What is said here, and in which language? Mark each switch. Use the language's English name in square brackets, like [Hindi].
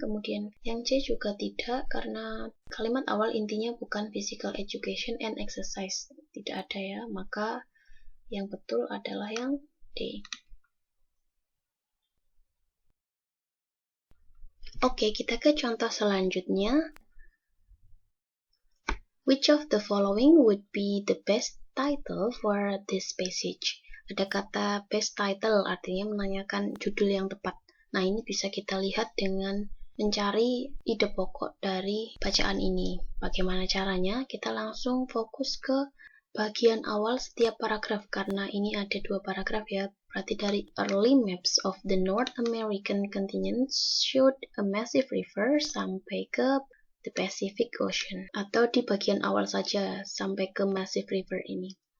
[Indonesian] Kemudian yang C juga tidak, karena kalimat awal intinya bukan [English] physical education and exercise, [Indonesian] tidak ada ya, maka yang betul adalah yang D. Oke, kita ke contoh selanjutnya. [English] Which of the following would be the best title for this passage? [Indonesian] Ada kata best title, artinya menanyakan judul yang tepat. Nah, ini bisa kita lihat dengan mencari ide pokok dari bacaan ini. Bagaimana caranya? Kita langsung fokus ke bagian awal setiap paragraf, karena ini ada 2 paragraf ya. Berarti dari [English] early maps of the North American continent showed a massive river sampai ke the Pacific Ocean, [Indonesian] atau di bagian awal saja sampai ke massive river ini.